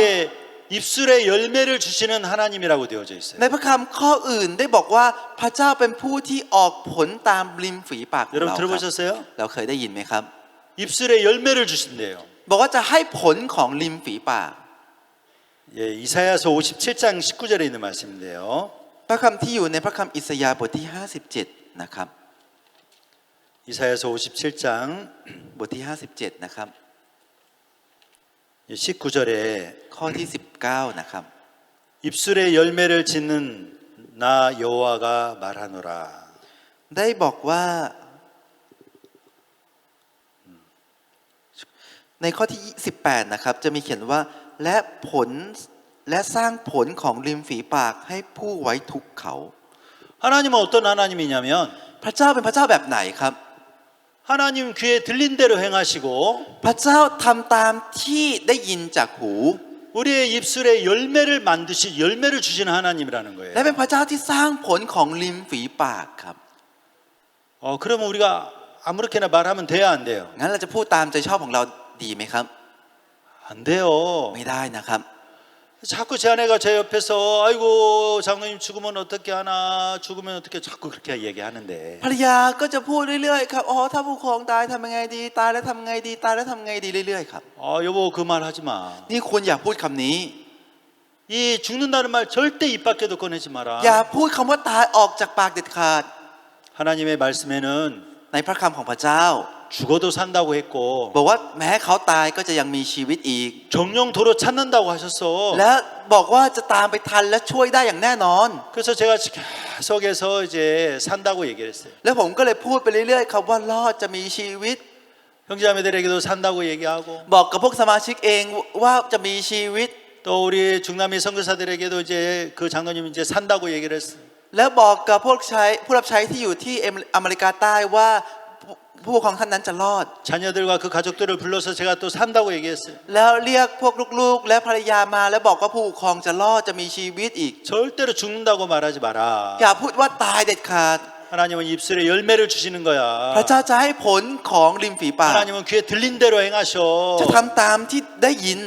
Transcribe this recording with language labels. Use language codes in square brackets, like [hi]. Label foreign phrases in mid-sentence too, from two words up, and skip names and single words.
[ko] 우리의 입술에 열매를 주시는 하나님이라고 되어져 있어요. [th] ในพระคำข้ออื่นได้บอกว่าพระเจ้าเป็นผู้ที่ออกผลตามริมฝีปากของ [ko] 여러분 [th] เราครับ [ko] 들어보셨어요? [th] เราเคยได้ยินไหมครับ [ko] 입술에 열매를 주신대요. [th] บอกว่าจะให้ผลของริมฝีปาก [ko] 예, 이사야서 57장 19절에 있는 말씀인데요. [th] พระคำที่อยู่ในพระคำอิสยาห์บทที่ 57 นะครับ [ko] 이사야서 57장 [th] บทที่ 57 นะครับ [ko] 19절에 [th] ข้อที่ 19 นะครับ [ko] 입술에 열매를 짓는 나 여호와가 말하노라. [th] ได้บอกว่าในข้อที่ 18 นะครับจะมีเขียนว่าและผลและสร้างผลของริมฝีปากให้ผู้ไว้ทุกข์เขา [ko] 하나님은 어떤 하나님이냐면 [th] พระเจ้าเป็นพระเจ้าแบบไหนครับ [ko] 하나님 귀에 들린 대로 행하시고 [th] พระเจ้าทำตามที่ได้ยินจากหู [ko] 우리의 입술에 열매를 주시는 하나님이라는 거예요. [th] และเป็นพระเจ้าที่สร้างผลของริมฝีปากครับ [ko] 그러면 우리가 아무렇게나 말하면 돼야 안 돼요? [th] งั้นเราจะพูดตามใจชอบของเราดีไหมครับ [ko] 안 돼요. [th] ไม่ได้นะครับ [ko] 자꾸 제 아내가 제 옆에서 아이고 장로님 죽으면 어떻게 하나 죽으면 어떻게 자꾸 그렇게 얘기하는데 [th] ภรรยาก็จะพูดเรื่อยๆครับอ๋อถ้าผู้ปกครองตายทำยังไงดีตายแล้วทำไงดีตายแล้วทำไงดีเรื่อยๆครับ [ko] 여보 그 말 하지 마. [th] นี่คุณอย่าพูดคำนี้ [ko] 이 죽는다는 말 절대 입 밖에도 꺼내지 마라. [th] อย่าพูดคำว่าตายออกจากปากเด็ดขาด [ko] 하나님의 말씀에는 [th] ในพระคำของพระเจ้า [ko] 죽어도 산다고 했고 [th] บอกว่าแม้เขาตายก็จะยังมีชีวิตอีก [ko] 정령도로 찾는다고 하셨어. [th] และบอกว่าจะตามไปทันและช่วยได้อย่างแน่นอน [ko] 그래서 제가 계속해서 이제 산다고 얘기를 했어요. [th] แล้วผมก็เลยพูดไปเรื่อยๆครับว่ารอดจะมีชีวิต [ko] 형제자매들에게도 산다고 얘기하고 [th] บอกกับพวกสมาชิกเองว่าจะมีชีวิต [ko] 또 우리 중남미 선교사들에게도 이제 그 장로님 이제 산다고 얘기를 했어요. [th] แล้วบอกกับผู้รับใช้ที่อยู่ที่อเมริกาใต้ว่าผู้ปกครองท่านนั้นจะรอด [ko] 자녀들과 그 가족들을 불러서 제가 또 산다고 얘기했어요. [th] แล้วเรียกพวกลูกๆและภรรยามาแล้วบอกว่าผู้ปกครองจะรอดจะมีชีวิตอีก [ko] 절대로 죽는다고 말하지 마라. [th] อย่าพูดว่าตายเด็ดขาด [ko] 하나님은 입술에 열매를 주시는 [th] พระ [ko] 거야. [th] เจ้าจะให้ผลของริมฝีปาก [ko] 하나님은 귀에 들린 대로 행하셔. [th] จะทำตามที่ได้ยิน